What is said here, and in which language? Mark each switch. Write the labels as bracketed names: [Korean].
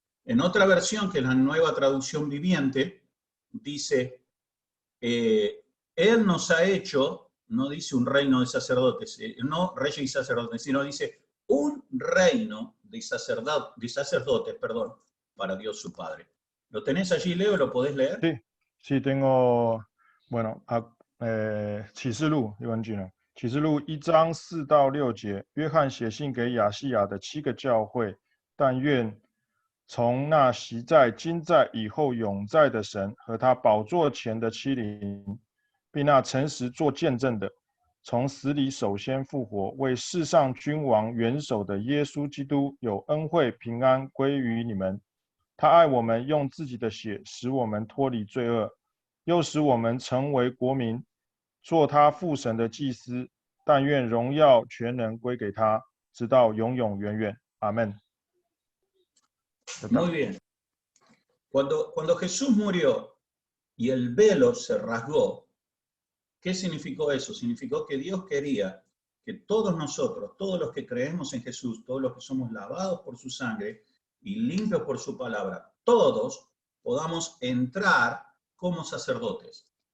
[Spanish] En otra versión, que es la Nueva Traducción Viviente, dice, él nos ha hecho, no dice un reino de sacerdotes, no reyes y sacerdotes, sino dice un reino de sacerdotes, para Dios su Padre. ¿Lo tenés allí, Leo? ¿Lo podés leer? Sí, sí, tengo, bueno, [Chinese] 启示录英文句呢？启示录1章4到6节，约翰写信给亚细亚的7个教会，但愿从那昔在、今在、以后永在的神和他宝座前的7灵，并那诚实做见证的，从死里首先复活，为世上君王元首的耶稣基督有恩惠平安归于你们。他爱我们，用自己的血使我们脱离罪恶，又使我们成为国民，做他父神的祭司。但愿荣耀全能归给他，直到永永远远。阿们。 [Spanish] Muy bien. Cuando Jesús murió y el velo se rasgó, ¿qué significó eso? Significó que Dios quería que todos nosotros, todos los que creemos en Jesús, todos los que somos lavados por su sangre y limpios por su palabra, todos podamos entrar como sacerdotes.